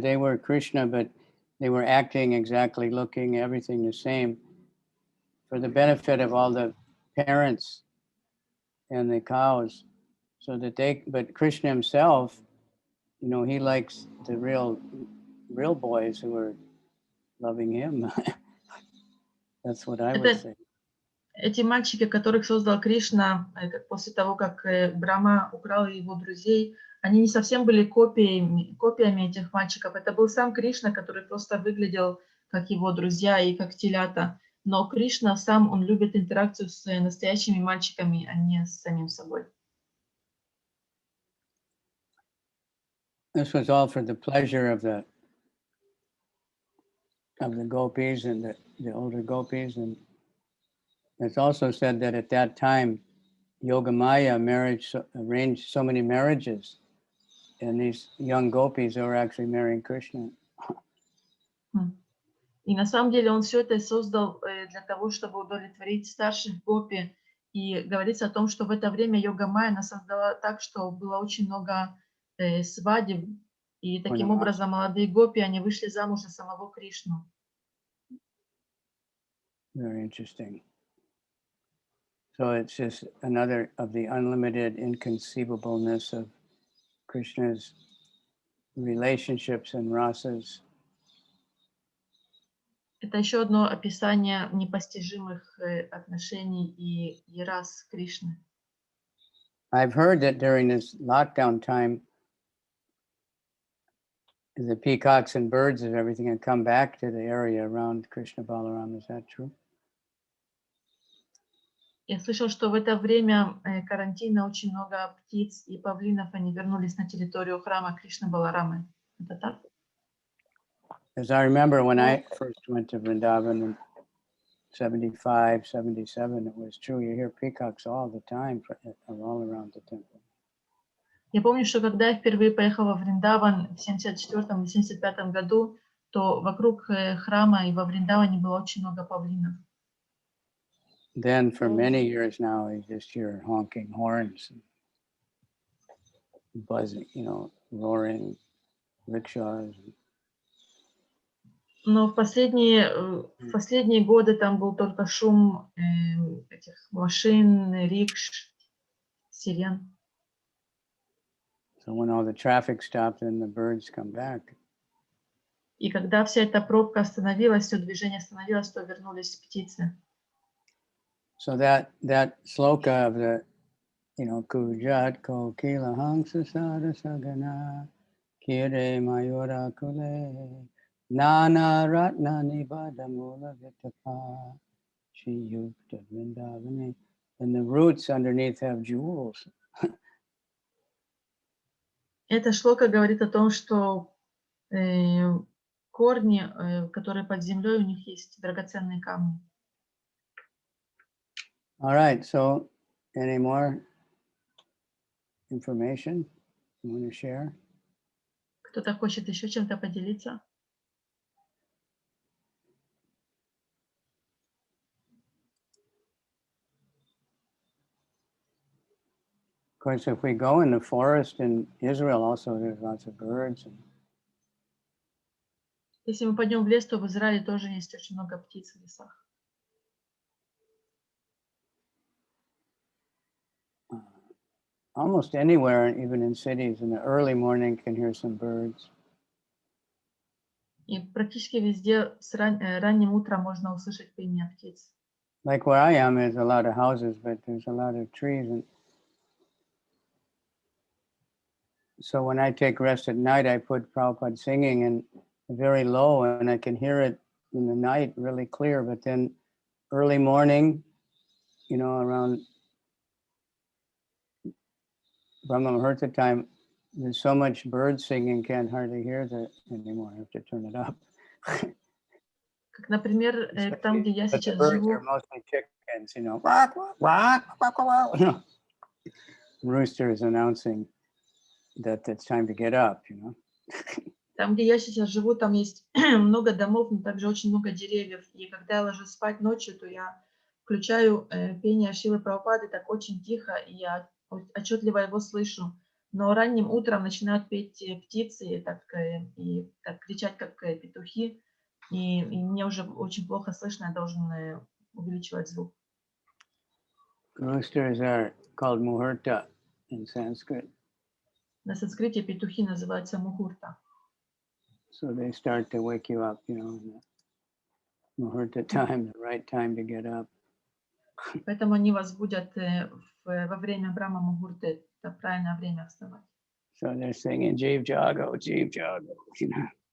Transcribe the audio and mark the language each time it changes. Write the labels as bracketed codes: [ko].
[en] They were Krishna, but they were acting exactly, looking everything the same for the benefit of all the parents and the cows, so that but Krishna himself, he likes the real boys who are loving him. That's what I would say. [ru] Эти мальчики, которых создал Кришна, после того, как Брахма украл его друзей, они не совсем были копиями этих мальчиков. Это был сам Кришна, который просто выглядел как его друзья и как телята. Но Кришна сам, он любит интеракцию с настоящими мальчиками, а не с самим собой. [en] This was all for the pleasure of the gopis and the older gopis, and it's also said that at that time, Yogamaya arranged so many marriages, and these young gopis were actually marrying Krishna. [ru] И на самом деле он все это создал для того, чтобы удовлетворить старших гопи. И говорится о том, что в это время Йога-майя она создала так, что было очень много свадеб. И таким образом молодые гопи, они вышли замуж за самого Кришну. [en] Very interesting. So it's just another of the unlimited inconceivableness of Krishna's relationships and rasas. [ru] Это еще одно описание непостижимых отношений и рас Кришны. [en] I've heard that during this lockdown time, the peacocks and birds and everything have come back to the area around Krishna Balaram. Is that true? [ru] Я слышал, что в это время карантина очень много птиц и павлинов, они вернулись на территорию храма Кришны Баларамы. Это так? [en] As I remember when I first went to Vrindavan in 75, 77, it was true. You hear peacocks all the time all around the temple. [ru] Я помню, что когда я впервые поехала в Вриндаван в 74 или 75 году, то вокруг храма и во Вриндаване было очень много павлинов. [en] Then for many years now, you just hear honking horns, and buzzing, roaring rickshaws. [ru] Но в последние годы там был только шум этих машин, рикш, сирен. [en] So when all the traffic stopped, then the birds come back. [ru] И когда вся эта пробка остановилась, все движение остановилось, то вернулись птицы. [en] So that sloka of the, [sa] Kujat kokila hangsa sada sagana kire mayura kule Nana Ratnani Badamula Vitapa Shiyukta Vrindavani. [en] And the roots underneath have jewels. [ru] Эта шлока говорит о том, что корни, которые под землей, у них есть драгоценные камни. [en] All right, so any more information you want to share? [ru] Кто-то хочет еще чем-то поделиться? [en] Of course, if we go in the forest in Israel, also there's lots of birds. [ru] Если мы пойдем в лес, то в Израиле тоже есть очень много птиц в лесах. [en] Almost anywhere, even in cities, in the early morning, can hear some birds. [ru] И практически везде ранним утром можно услышать пение птиц. [en] Like where I am, there's a lot of houses, but there's a lot of trees. And so when I take rest at night, I put Prabhupada singing and very low, and I can hear it in the night really clear. But then early morning, you know, around Brahma Muhurta time, there's so much bird singing, can't hardly hear that anymore. I have to turn it up. [ru] Как, например, там, где я [en] But the [ru] сейчас [en] birds [ru] живу, [en] are mostly chickens, you know, quack, quack, quack, quack, quack, you know. Rooster is announcing that it's time to get up, you know. [ru] там, где я сейчас живу, там есть много домов, но также очень много деревьев. И когда я ложусь спать ночью, то я включаю пение Шрилы Прабхупады так очень тихо, и я отчетливо его слышу. Но ранним утром начинают петь птицы и так кричать, как петухи. И мне уже очень плохо слышно, я должен увеличивать звук. [en] Roosters are called muhurta in Sanskrit. [ru] На санскрите петухи называются мухурта. [en] So they start to wake you up, you know, in the muhurta time, the right time to get up. [ru] Поэтому они вас будят во время Брахма Мухурты. Это правильное время вставать. [en] So they're singing Jeev Jago, you know.